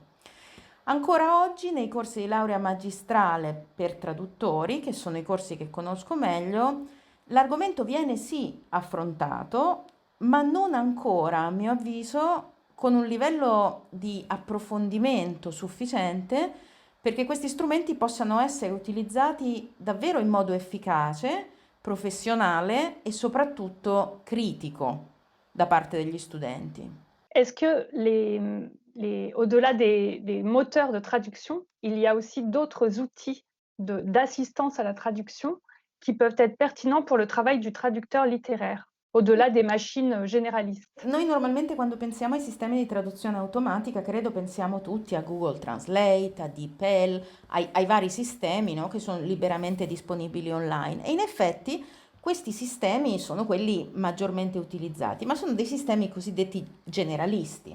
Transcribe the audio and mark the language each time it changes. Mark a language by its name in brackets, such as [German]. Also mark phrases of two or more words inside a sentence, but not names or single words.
[Italian] Ancora oggi nei corsi di laurea magistrale per traduttori, che sono i corsi che conosco meglio, l'argomento viene sì affrontato, ma non ancora, a mio avviso, con un livello di approfondimento sufficiente perché questi strumenti possano essere utilizzati davvero in modo efficace, professionale e soprattutto critico da parte degli studenti. [French] Est-ce que au-delà des moteurs de traduction, il y a aussi d'autres outils d'assistance à la traduction qui peuvent être pertinents pour le travail du traducteur littéraire? Au-delà des machines généralistes. [Italian] Noi normalmente quando pensiamo ai sistemi di traduzione automatica, credo pensiamo tutti a Google Translate, a DeepL, ai vari sistemi, no, che sono liberamente disponibili online. E in effetti questi sistemi sono quelli maggiormente utilizzati, ma sono dei sistemi cosiddetti generalisti.